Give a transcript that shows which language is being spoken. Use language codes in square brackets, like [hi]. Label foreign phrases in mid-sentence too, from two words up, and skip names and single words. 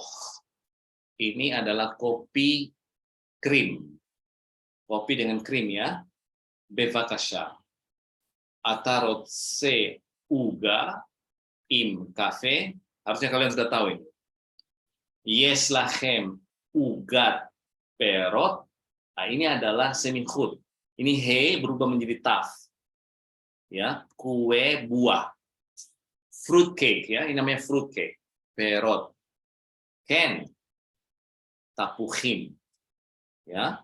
[id] Ini adalah kopi krim. Kopi dengan krim ya. Bevakasha. [he] אתה רוצה עוגה עם קפה. [id] Harusnya kalian sudah tahu ini. [he] יש לכם עוגת פירות. [id] Nah, ini adalah semikhut. Ini he berubah menjadi taf. Ya, kue buah. [en] Fruit cake [id] ya, ini namanya [en] fruit cake. [he] פירות. כן. תפוחים. [id] Ya.